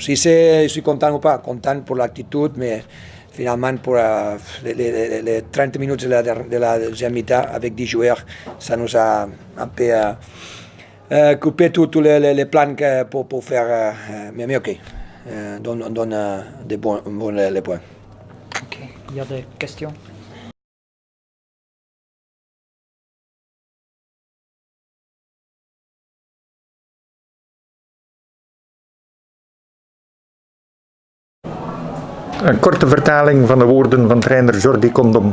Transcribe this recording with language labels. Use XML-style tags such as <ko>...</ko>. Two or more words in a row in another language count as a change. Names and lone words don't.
<fr>Si je suis content ou pas, content pour l'attitude, mais finalement, pour les 30 minutes de la deuxième mi-temps, avec 10 joueurs, ça nous a un peu coupé tous les plans pour faire. Mais ok. Donne des bons les points. Ok, il y a des questions?</fr> <nl>Een korte vertaling van de woorden van trainer Jordi Condom.</nl>